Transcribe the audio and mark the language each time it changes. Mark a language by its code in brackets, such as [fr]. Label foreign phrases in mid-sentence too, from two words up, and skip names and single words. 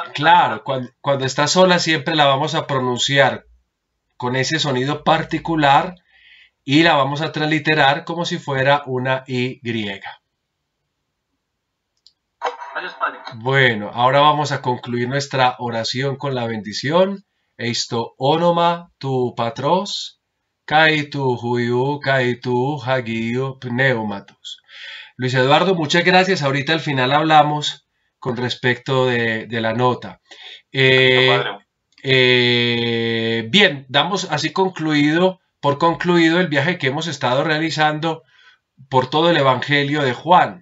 [es] Claro, cuando está sola siempre la vamos a pronunciar con ese sonido particular y la vamos a transliterar como si fuera una Y. Gracias, padre. Bueno, ahora vamos a concluir nuestra oración con la bendición. [el] Εἰς τὸ ὄνομα τοῦ Πατρὸς, καὶ τοῦ Υἱοῦ, καὶ τοῦ Ἁγίου Πνεύματος. [es] Luis Eduardo, muchas gracias. Ahorita al final hablamos con respecto de la nota. Bien, damos así por concluido el viaje que hemos estado realizando por todo el Evangelio de Juan.